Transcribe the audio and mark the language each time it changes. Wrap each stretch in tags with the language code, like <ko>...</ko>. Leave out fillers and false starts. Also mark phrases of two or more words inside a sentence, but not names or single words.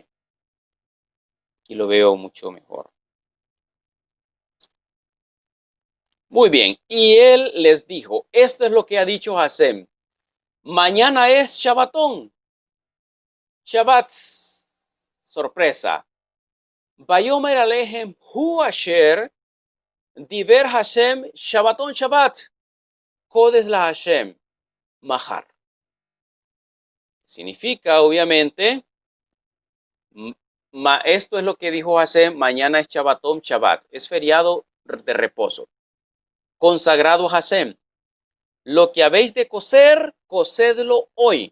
<es>Aquí lo veo mucho mejor. Muy bien, y él les dijo, esto es lo que ha dicho Hasem. Mañana es Shabbatón. Shabbat, sorpresa.</es> <he>ויאמר אלהם הוא אשר דבר השם שבתון שבת. קדש להשם. מחר.</he> <es>Significa, obviamente, esto es lo que dijo Hashem, mañana es</es> <he>שבתון שבת.</he> <es>Es feriado de reposo. Consagrado a Hashem. Lo que habéis de cocer, cocedlo hoy.</es>